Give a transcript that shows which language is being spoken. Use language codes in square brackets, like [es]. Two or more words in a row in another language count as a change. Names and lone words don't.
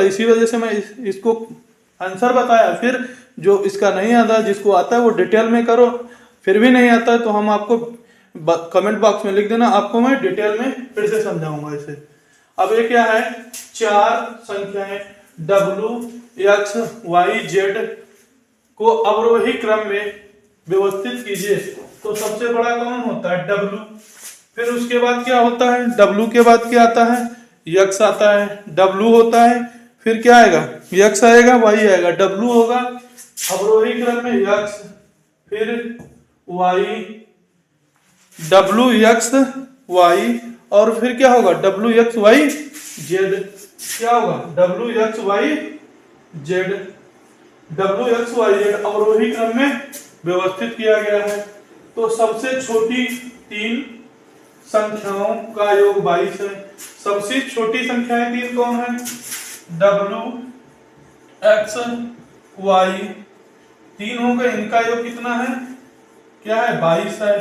[hi] इसी वजह से मैं इसको आंसर बताया। फिर जो इसका नहीं आता जिसको आता है वो डिटेल में करो, फिर भी नहीं आता है तो हम आपको [en] comment box [hi] में लिख देना, आपको मैं डिटेल में फिर से समझाऊंगा इसे। अब ये क्या है चार संख्याएं w x y z को अवरोही क्रम में व्यवस्थित कीजिए। तो सबसे बड़ा कौन होता है w, फिर उसके बाद क्या होता है w के बाद क्या आता है x आता है, w होता है, फिर क्या आएगा, x आएगा, y आएगा, w होगा अवरोही क्रम में x, फिर y, w x y, और फिर क्या होगा w x y z। क्या होगा w x y z, w x y z अवरोही क्रम में व्यवस्थित किया गया है। तो सबसे छोटी तीन संख्याओं का योग 22 है। सबसे छोटी संख्याएं तीन कौन है, w x y, तीन हो गए, इनका योग कितना है, क्या है 22 है।